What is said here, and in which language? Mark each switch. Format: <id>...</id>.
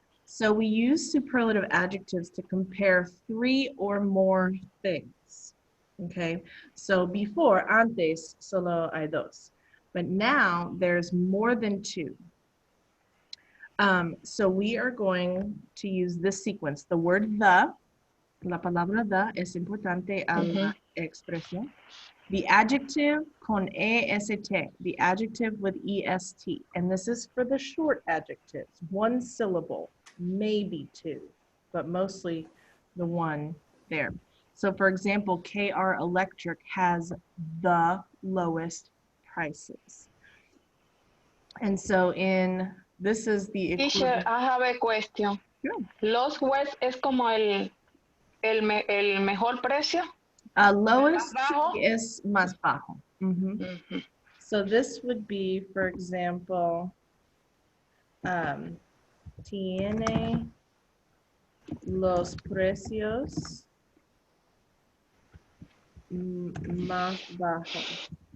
<en>So we use superlative adjectives to compare 3 or more things. Okay, so before,</en> <es>antes, solo hay dos.</es> <en>But now there's more than 2. So we are going to use this sequence. The word the,</en> <es>la palabra the es importante a la expresión.</es> <en>The adjective con EST, the adjective with EST. And this is for the short adjectives, 1 syllable, maybe 2, but mostly the 1 there. So for example, KR Electric has the lowest prices. And so this is the equivalent. Teacher, I have a question. Sure.</en> <es>Los West es como el mejor precio.</es> <en>Lowest</en> <es>bajo? is más bajo.</es> <en>So this would be, for example,</en> <es>tiene los precios más bajos.</es>